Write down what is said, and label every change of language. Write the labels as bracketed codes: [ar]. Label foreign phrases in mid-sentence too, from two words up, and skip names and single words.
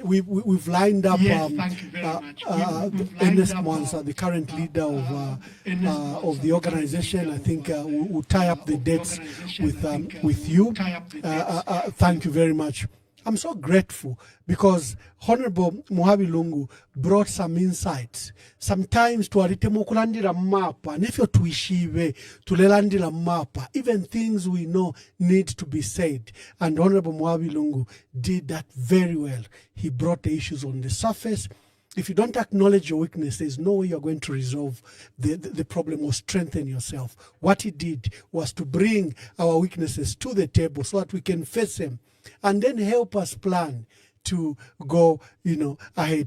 [en] We've lined up Ernest Mwansa, the current leader of the organization. I think we'll tie up the dates with you. Thank you very much. I'm so grateful because Honorable Muhabi Lungu brought some insights. [bem] Sometimes tualitemo kulandira mapa, nefyo tuishive, tulelandira mapa, [en] even things we know need to be said. And Honorable Muhabi Lungu did that very well. He brought the issues on the surface. If you don't acknowledge your weakness, there's no way you're going to resolve the problem or strengthen yourself. What he did was to bring our weaknesses to the table so that we can face them and then help us plan to go, ahead.